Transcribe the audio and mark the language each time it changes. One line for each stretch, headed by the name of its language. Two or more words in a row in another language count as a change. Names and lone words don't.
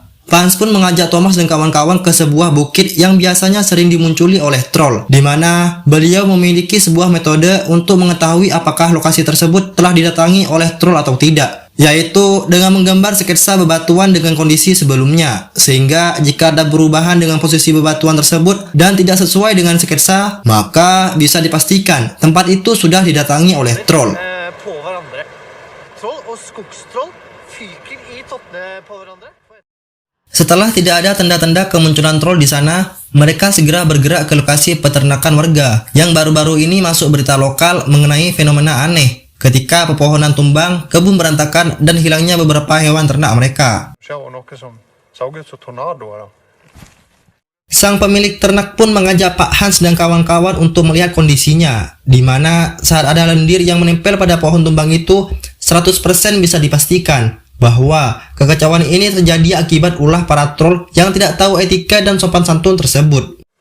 Indonesian: Hans pun mengajak Thomas dan kawan-kawan ke sebuah bukit yang biasanya sering dimunculi oleh troll, di mana beliau memiliki sebuah metode untuk mengetahui apakah lokasi tersebut telah didatangi oleh troll atau tidak, yaitu dengan menggambar sketsa bebatuan dengan kondisi sebelumnya, sehingga jika ada perubahan dengan posisi bebatuan tersebut dan tidak sesuai dengan sketsa, maka bisa dipastikan tempat itu sudah didatangi oleh troll.
Norwegian: På hverandre. Troll og skogstroll fyker i tottene på hverandre.
Indonesian: Setelah tidak ada tanda-tanda kemunculan troll di sana, mereka segera bergerak ke lokasi peternakan warga yang baru-baru ini masuk berita lokal mengenai fenomena aneh ketika pepohonan tumbang, kebun berantakan, dan hilangnya beberapa hewan ternak mereka. Sang pemilik ternak pun mengajak Pak Hans dan kawan-kawan untuk melihat kondisinya, di mana saat ada lendir yang menempel pada pohon tumbang itu, 100% bisa dipastikan bahwa kekacauan ini terjadi akibat ulah para troll yang tidak tahu etika dan sopan santun tersebut.